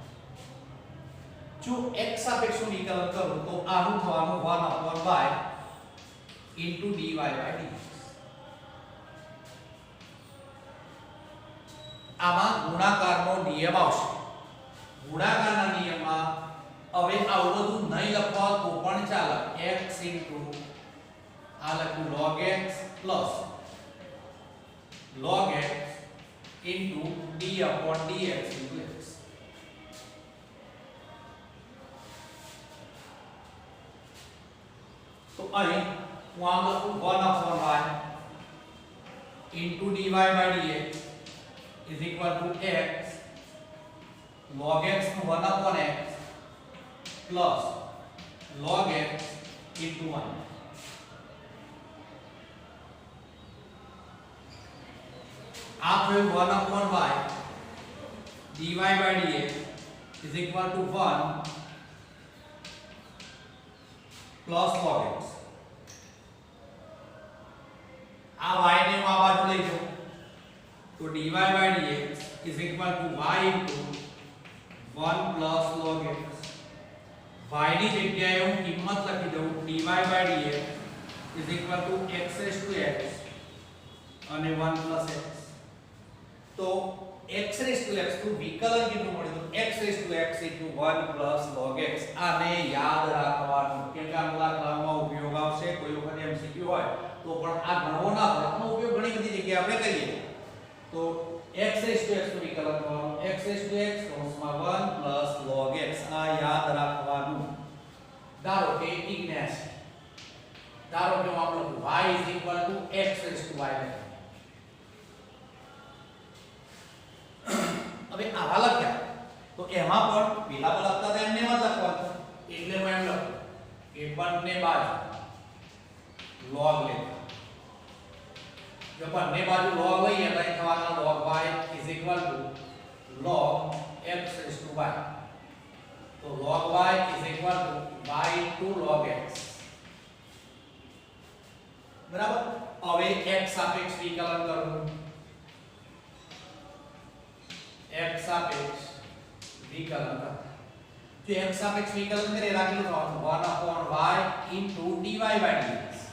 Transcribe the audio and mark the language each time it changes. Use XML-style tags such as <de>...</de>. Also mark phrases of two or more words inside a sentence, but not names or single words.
<gu>જો x સાપેક્ષ વિકલન કરું તો આનું થવાનું</gu> <en>1/y dy by dx.</en> <gu>આમાં ગુણાકારનો નિયમ આવશે. ગુણાકારના નિયમમાં હવે આવું બધું નહીં લખવા તો પણ ચાલે.</gu> <en>x</en> <gu>આ લખું</gu> <en>log x plus log x into d upon dx into x.</en> <gu>તો અહીં હું આમ લખું</gu> <en>1/y into dy by dx is equal to x log x નું 1/x plus log x into 1.</en> <gu>આ થયું</gu> <en>1/y dy by dx is equal to 1 plus log x.</en> <gu>આ y ને હું આ બાજુ લઈ જાઉં તો</gu> <en>dy by dx is equal to y into 1 plus log x.</en> <gu>y ની જગ્યાએ હું કિંમત લખી દઉં</gu> <en>dy by dx is equal to x raised to x અને 1 plus x. તો x raised to x</en> <gu>નું વિકલન કેટલું મળ્યું તો</gu> <en>x raised to x into 1 plus log x.</en> <gu>આને યાદ રાખવાનું કેમ કે આ દાખલામાં ઉપયોગ આવશે. કોઈ વખત MCQ હોય તો પણ આ ગણવો ના પડે. આનો ઉપયોગ ઘણી બધી જગ્યાએ આપણે કરીએ.</gu> <en>તો x raised to x</en> <gu>નું વિકલન કરવાનું</gu> <en>x raised to x કૌંસમાં 1 plus log x.</en> <gu>આ યાદ રાખવાનું. ધારો કે ઇગ્નેશ ધારો કે હું આમ લખું</gu> <en>y is equal to x raised to y.</en> <gu>હવે આવા લખ્યા તો એમાં પણ પેલા લખતા હતા એમને મત લખવાનું એટલે હું એમ લખું કે બંને બાજુ log લેતા. જો બંને બાજુ log લઈએ તો અહીં થવાના</gu> <en>log y is equal to log x raised to y. તો log y is equal to y into log x.</en> <gu>બરાબર. હવે x સાપેક્ષ વિકલન કરું. x સાપેક્ષ વિકલન કર. જો x સાપેક્ષ વિકલન કરે રાખેલું થવાનું</gu> <en>1/y into dy by dx.</en>